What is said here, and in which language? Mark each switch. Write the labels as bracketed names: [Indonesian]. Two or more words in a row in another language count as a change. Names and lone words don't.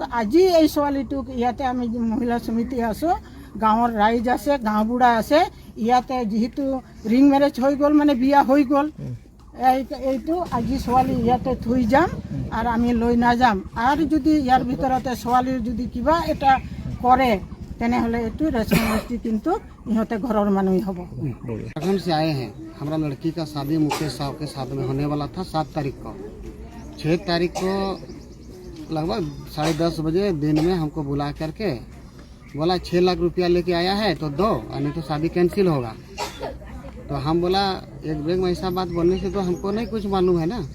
[Assamese] আজি এই ছোৱালীটোক ইয়াতে আমি মহিলা সমিতি আছোঁ, গাঁৱৰ ৰাইজ আছে, গাঁওবুঢ়া আছে, ইয়াতে যিহেতু [English] ring marriage [Assamese] হৈ গ'ল মানে বিয়া হৈ গ'ল, এইটো আজি ছোৱালী ইয়াতে থৈ যাম আৰু আমি লৈ নাযাম। আৰু যদি ইয়াৰ ভিতৰতে ছোৱালীৰ যদি কিবা এটা কৰে তেনেহ'লে এইটো ৰেচপন্সিবিলিটি কিন্তু ইহঁতে ঘৰৰ মানুহেই হ'ব। [Hindi] झारखंड से आए हैं। हमारा लड़की का शादी मुकेश साहब के साथ में होने वाला था 7 तारीख को। 6 तारीख को लगभग 10:30 बजे दिन में हमको बुला करके बोला 6 लाख रुपया लेके आया है तो दो, नहीं तो शादी कैंसिल होगा। तो हम बोला एक ब्रेक में ऐसा बात बोलने से तो हमको नहीं कुछ मालूम है ना।